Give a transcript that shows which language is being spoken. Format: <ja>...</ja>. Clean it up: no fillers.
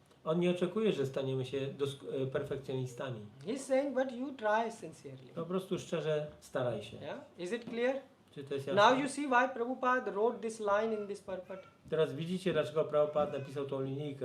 <pl>On nie oczekuje, że staniemy się perfekcjonistami.</pl> <en>He's saying, but you try sincerely.</en> <pl>Po prostu szczerze staraj się.</pl> <en>Yeah, is it clear?</en> <pl>Czy to jest</pl> <en>Now</en> <pl>jasne?</pl> <en>you see why Prabhupada wrote this line in this purport.</en> <pl>Teraz widzicie, dlaczego Prabhupada napisał tą linijkę</pl>